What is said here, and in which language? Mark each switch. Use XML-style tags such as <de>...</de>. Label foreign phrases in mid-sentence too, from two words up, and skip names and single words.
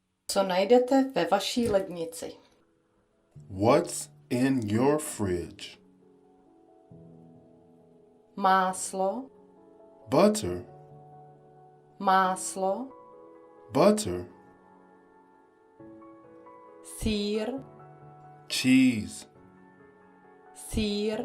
<cs>Co najdete ve vaší lednici?</cs> <en>What's in your fridge?</en> <cs>Máslo,</cs> <en>Butter,</en> <cs>máslo,</cs> <en>butter,</en> <cs>sýr,</cs> <en>cheese,</en> <cs>sýr,</cs>